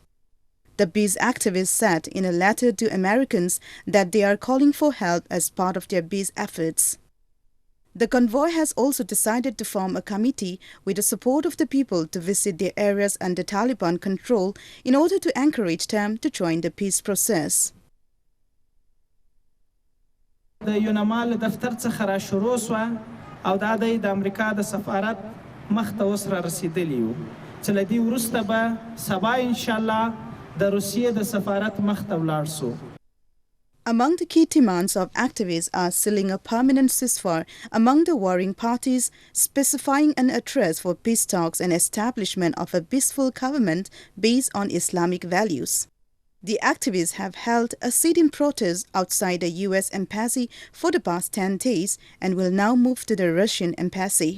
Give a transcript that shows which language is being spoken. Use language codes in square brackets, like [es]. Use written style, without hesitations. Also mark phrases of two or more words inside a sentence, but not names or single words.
[en] The peace activists said in a letter to Americans that they are calling for help as part of their peace efforts. The convoy has also decided to form a committee with the support of the people to visit their areas under Taliban control in order to encourage them to join the peace process. [ps] د یونمال دفتر څخه را شروع شوه او دا د امریکا د سفارت مخ ته اوس را رسیدلی یو چې له دې وروسته به سبا انشاءالله د روسیې د سفارت مخ ته ولاړ سو. [en] Among the key demands of activists are sealing a permanent ceasefire among the warring parties, specifying an address for peace talks and establishment of a peaceful government based on Islamic values. The activists have held a sit-in protest outside the US Embassy for the past 10 days and will now move to the Russian Embassy.